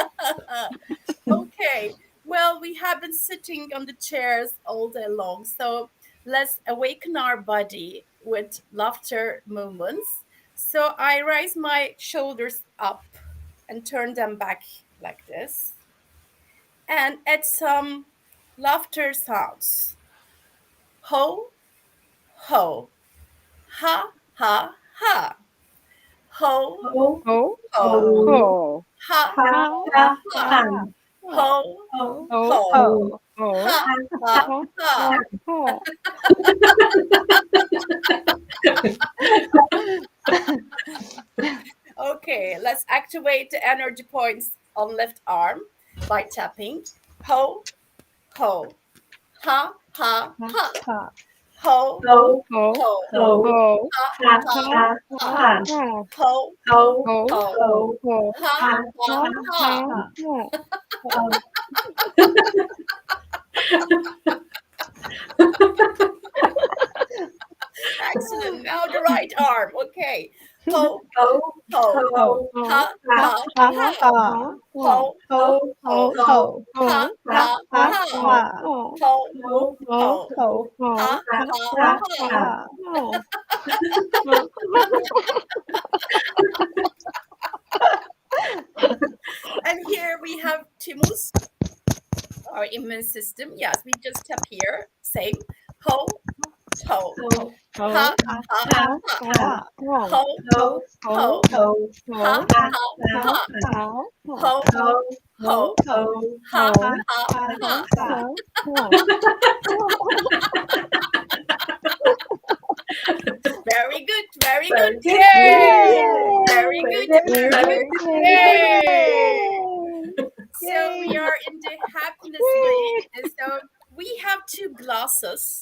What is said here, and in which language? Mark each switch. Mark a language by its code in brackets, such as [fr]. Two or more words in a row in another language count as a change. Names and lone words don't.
[en] Okay, well, we have been sitting on the chairs all day long, so let's awaken our body with laughter movements. So I raise my shoulders up and turn them back like this, and add some laughter sounds. Ho, ho, ha, ha, ha. Ho, ho, ho, ho, ha, ha, ha, ha. Ho, ho, ho, ha, ha, ha. Okay, let's activate the energy points on left arm by tapping. Ho, ho, ha, ha, ha. Ho, ho, ho, ho, ha, ha, ha. Ho, ho, ho, ha, ha, Excellent. Now the right arm. Okay. Ho, ho, ho, ha, ha, ha. Ho, ho, ho, ha, ha, ha. Ho, ho, ho, ha, ha, ha. And here we have Timus, our immune system. Yes, we just tap here. Same. Ho, ho, ha, ha, ha, ha. Ho, ho, ho, ha, ha, ha. Ho, ho, ha, ha, ha. Very good, very good. Yay! Very good, very good. Yay! So we are in the happiness way. And so we have 2 glasses.